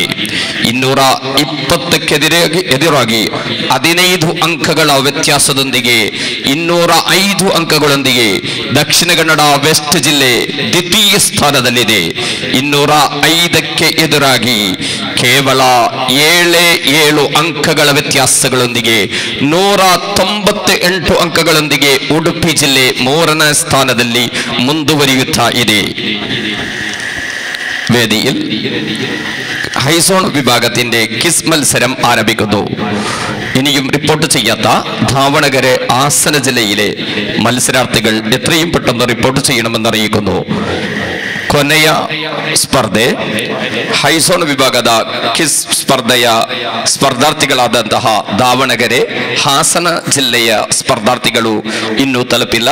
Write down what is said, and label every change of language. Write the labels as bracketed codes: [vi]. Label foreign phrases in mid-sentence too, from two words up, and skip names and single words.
[kn] 220ಕ್ಕೆ ಎದುರಾಗಿ 15 ಅಂಕಗಳ ವ್ಯತ್ಯಾಸದೊಂದಿಗೆ 205 ಅಂಕಗಳೊಂದಿಗೆ ದಕ್ಷಿಣ ಕನ್ನಡ ವೆಸ್ಟ್ ಜಿಲ್ಲೆ ದ್ವಿತೀಯ ಸ್ಥಾನದಲ್ಲಿದೆ. 205ಕ್ಕೆ ಎದುರಾಗಿ ಕೇವಲ 7 ಅಂಕಗಳ ವ್ಯತ್ಯಾಸಗಳೊಂದಿಗೆ 198 ಅಂಕಗಳೊಂದಿಗೆ ಉಡುಪಿ ಜಿಲ್ಲೆ 3ನೇ ಸ್ಥಾನದಲ್ಲಿ ಮುಂದುವರಿಯುತ್ತಾ ಇದೆ. [ml] വേദിയിൽ ഹൈസോൺ വിഭാഗത്തിന്റെ ക്വിസ് മത്സരം ആരംഭിക്കുന്നു. ഇനിയും റിപ്പോർട്ട് ചെയ്യാത്ത ധാവണഗരെ ഹാസന ജില്ലയിലെ മത്സരാർത്ഥികൾ എത്രയും പെട്ടെന്ന് റിപ്പോർട്ട് ചെയ്യണമെന്ന് അറിയിക്കുന്നു. [kn] കൊനയ ಸ್ಪರ್ಧೆ, ಹೈಸೋನ್ ವಿಭಾಗದ ಕಿಸ್ ಸ್ಪರ್ಧೆಯ ಸ್ಪರ್ಧಾರ್ಥಿಗಳಾದಂತಹ ದಾವಣಗೆರೆ, ಹಾಸನ ಜಿಲ್ಲೆಯ ಸ್ಪರ್ಧಾರ್ಥಿಗಳು ಇನ್ನೂ ತಲುಪಿಲ್ಲ.